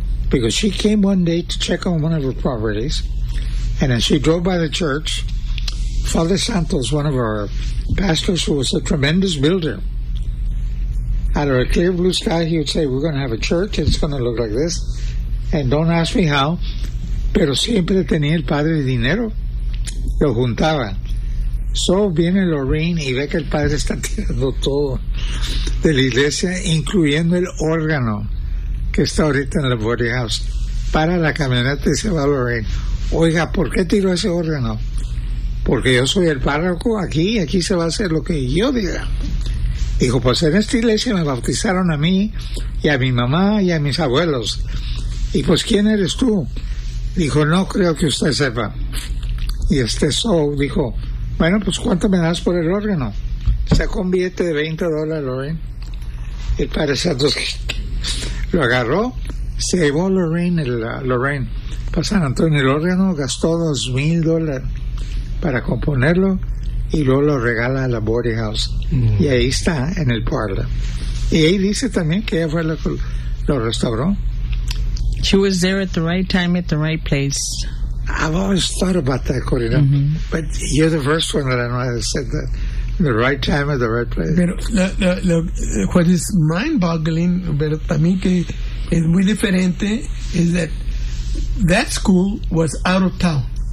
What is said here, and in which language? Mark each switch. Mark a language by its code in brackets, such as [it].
[en] Because she came one day to check on one of her properties, and as she drove by the church, Father Santos, one of our pastors, who was a tremendous builder, out of a clear blue sky, he would say, "We're going to have a church, and it's going to look like this." And don't ask me how, [es] pero siempre tenía el padre dinero, lo juntaba. So viene Lorraine y ve que el padre está tirando todo de la iglesia, incluyendo el órgano que está ahorita en la Borde House. Para la camioneta y se va Lorraine. Oiga, ¿por qué tiró ese órgano? Porque yo soy el párroco aquí y aquí se va a hacer lo que yo diga. Dijo, pues en esta iglesia me bautizaron a mí y a mi mamá y a mis abuelos. Y pues, ¿quién eres tú? Dijo, no creo que usted sepa. Y dijo, bueno, pues ¿cuánto me das por el órgano? Sacó un billete de $20, Lorraine. El padre Santos lo agarró, se llevó Lorraine para San Antonio el órgano, gastó $2,000 para componerlo y luego lo regala a la Borde House. Mm-hmm. Y ahí está, en el parlor. Y ahí dice también que ella fue la que lo restauró. [en] She was there at the right time at the right place. I've always thought about that, Corina. Mm-hmm. But you're the first one that I know that said that. The right time at the right place. Pero, what is mind-boggling, [es] pero también que es muy diferente, [en] is that that school was out of town.